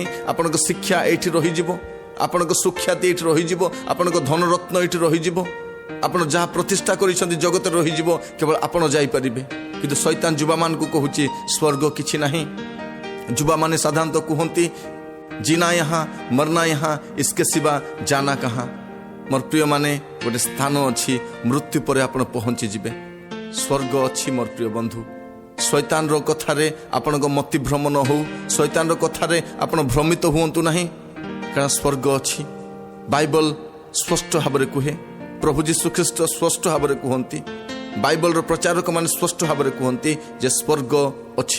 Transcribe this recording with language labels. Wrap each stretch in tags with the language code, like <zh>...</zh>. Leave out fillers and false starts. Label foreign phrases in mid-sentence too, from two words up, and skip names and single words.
<or>ଆପଣଙ୍କ ଶିକ୍ଷା ଏଇଠି ରହିଯିବ, ଆପଣଙ୍କ ସୁଖ୍ୟାତି ଏଇଠି ରହିଯିବ, ଆପଣଙ୍କ ଧନରତ୍ନ ଏଇଠି ରହିଯିବ, ଆପଣ ଯାହା ପ୍ରତିଷ୍ଠା କରିଛନ୍ତି ଜଗତରେ ରହିଯିବ, କେବଳ ଆପଣ ଯାଇପାରିବେ। କିନ୍ତୁ ଶୈତାନ ଯୁବାମାନଙ୍କୁ କହୁଛି ସ୍ୱର୍ଗ କିଛି ନାହିଁ। ଯୁବାମାନେ ସାଧାରଣତଃ କୁହନ୍ତି,</or> <hi>जीना यहाँ मरना यहाँ इसके सिवा जाना कहाँ।</hi> <or>ମୋର ପ୍ରିୟମାନେ, ଗୋଟେ ସ୍ଥାନ ଅଛି, ମୃତ୍ୟୁ ପରେ ଆପଣ ପହଞ୍ଚିଯିବେ। ସ୍ୱର୍ଗ ଅଛି ମୋର ପ୍ରିୟ ବନ୍ଧୁ। ଶୈତାନର କଥାରେ ଆପଣଙ୍କ ମତିଭ୍ରମ ନ ହେଉ, ଶୈତାନର କଥାରେ ଆପଣ ଭ୍ରମିତ ହୁଅନ୍ତୁ ନାହିଁ, କାରଣ ସ୍ୱର୍ଗ ଅଛି। ବାଇବଲ ସ୍ପଷ୍ଟ ଭାବରେ କୁହେ, ପ୍ରଭୁ ଯୀଶୁଖ୍ରୀଷ୍ଟ ସ୍ପଷ୍ଟ ଭାବରେ କୁହନ୍ତି, ବାଇବଲର ପ୍ରଚାରକମାନେ ସ୍ପଷ୍ଟ ଭାବରେ କୁହନ୍ତି ଯେ ସ୍ୱର୍ଗ ଅଛି।</or>